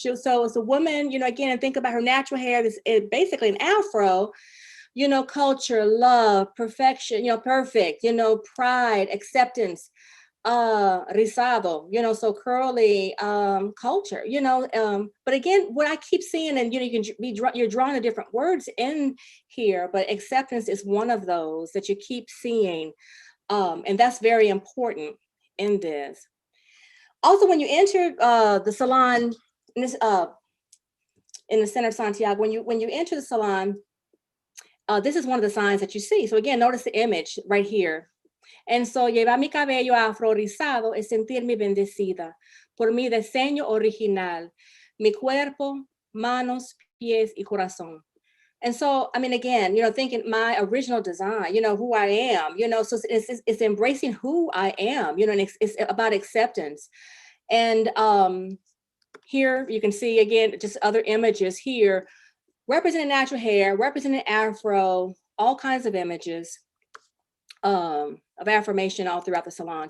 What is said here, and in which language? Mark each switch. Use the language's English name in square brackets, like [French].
[English] So it's a woman, again, and think about her natural hair. This is basically an afro, culture, love, perfection, perfect, pride, acceptance, rizado, so curly, culture, but again, what I keep seeing, and you're drawing the different words in here, but acceptance is one of those that you keep seeing, and that's very important in this. Also, when you enter the salon in this in the center of Santiago, when you enter the salon, this is one of the signs that you see. So again, notice the image right here. And so, [Spanish] llevar mi cabello afro rizado es sentirme bendecida por mi diseño original, mi cuerpo, manos, pies, y corazón. [English] And so, I mean, again, thinking my original design, who I am, so it's embracing who I am, and it's about acceptance. And here you can see, again, just other images here, representing natural hair, representing Afro, all kinds of images of affirmation all throughout the salon.